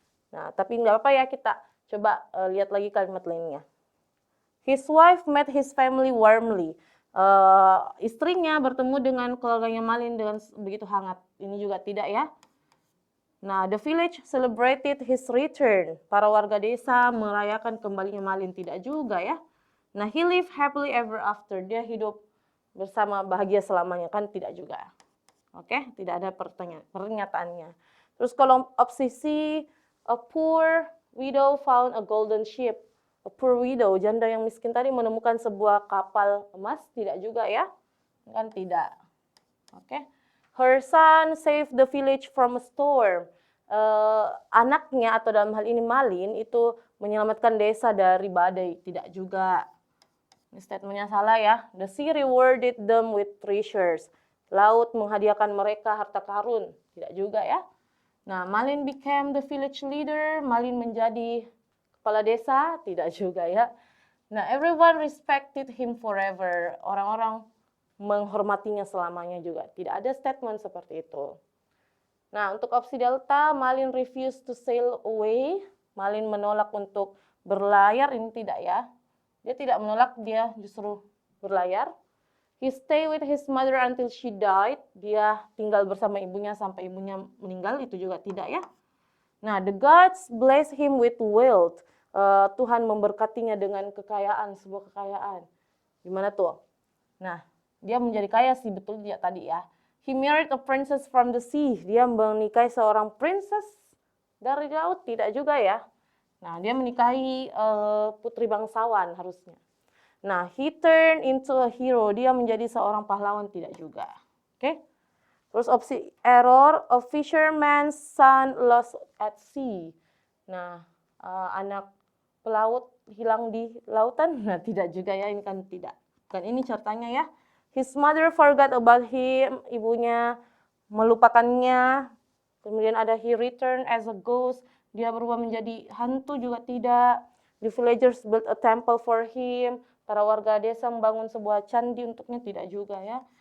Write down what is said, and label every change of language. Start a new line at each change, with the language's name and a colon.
Indonesian: Nah, tapi nggak apa ya, kita coba lihat lagi kalimat lainnya.
English: His wife met his family warmly.
Indonesian: Istrinya bertemu dengan keluarganya Malin dengan begitu hangat. Ini juga tidak ya.
English: Nah, the village celebrated his return.
Indonesian: Para warga desa merayakan kembalinya Malin, tidak juga ya.
English: Nah, he lived happily ever after.
Indonesian: Dia hidup bersama bahagia selamanya, kan tidak juga. Oke, tidak ada pernyataannya. Terus kalau opsi C,
English: a poor widow found a golden ship. A poor widow,
Indonesian: janda yang miskin tadi menemukan sebuah kapal emas, tidak juga ya? Kan tidak. Oke.
English: Her son saved the village from a storm.
Indonesian: Anaknya atau dalam hal ini Malin itu menyelamatkan desa dari badai, tidak juga. Ini statementnya salah ya.
English: The sea rewarded them with treasures.
Indonesian: Laut menghadiahkan mereka harta karun. Tidak juga ya.
English: Nah, Malin became the village leader.
Indonesian: Malin menjadi kepala desa. Tidak juga ya.
English: Nah, everyone respected him forever.
Indonesian: Orang-orang menghormatinya selamanya juga. Tidak ada statement seperti itu.
English: Nah,
Indonesian: untuk opsi delta,
English: Malin refused to sail away.
Indonesian: Malin menolak untuk berlayar. Ini tidak ya. Dia tidak menolak, dia justru berlayar.
English: He stay with his mother until she died.
Indonesian: Dia tinggal bersama ibunya sampai ibunya meninggal, itu juga tidak ya. Nah,
English: the gods bless him with wealth.
Indonesian: Tuhan memberkatinya dengan kekayaan, sebuah kekayaan. Gimana tuh? Nah, dia menjadi kaya sih, betul dia tadi ya.
English: He married a princess from the sea.
Indonesian: Dia menikahi seorang princess dari laut, tidak juga ya. Nah, dia menikahi putri bangsawan harusnya.
English: Nah, he turned into a hero.
Indonesian: Dia menjadi seorang pahlawan, tidak juga.
English: Oke.
Indonesian: Terus opsi error,
English: a fisherman's son lost at sea.
Indonesian: Nah, anak pelaut hilang di lautan. Nah, tidak juga ya, ini kan tidak. Kan ini ceritanya ya.
English: His mother forgot about him.
Indonesian: Ibunya melupakannya. Kemudian ada
English: he returned as a ghost.
Indonesian: Dia berubah menjadi hantu juga tidak.
English: The villagers built a temple for him.
Indonesian: Para warga desa membangun sebuah candi untuknya, tidak juga ya.